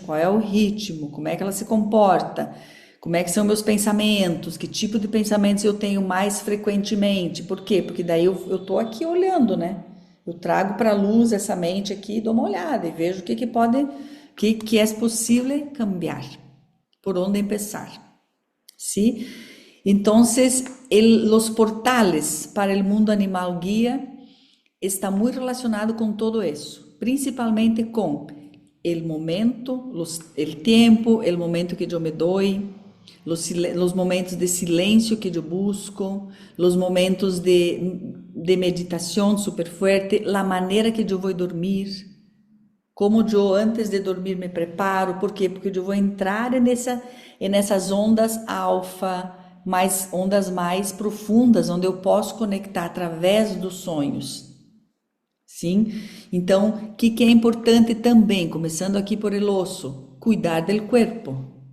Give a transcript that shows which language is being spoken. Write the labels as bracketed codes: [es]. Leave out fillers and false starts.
[pt] Qual é o ritmo? Como é que ela se comporta? Como é que são meus pensamentos? Que tipo de pensamentos eu tenho mais frequentemente? Por quê? Porque daí eu tô aqui olhando, né? Eu trago para a luz essa mente aqui, dou uma olhada e vejo o que pode, que é possível cambiar, por onde começar. [es] ¿Sí? Entonces, los portales para el mundo animal guía está muy relacionado con todo eso, principalmente con el momento, el tiempo, el momento que yo me doy, los momentos de silencio que yo busco, los momentos de meditación súper fuerte, la manera que yo voy a dormir, [pt] como eu antes de dormir me preparo. Por quê? Porque eu vou entrar nessas ondas alfa, ondas mais profundas, onde eu posso conectar através dos sonhos. Sim? Então, o que é importante também, começando aqui por el osso, [es] cuidar del cuerpo.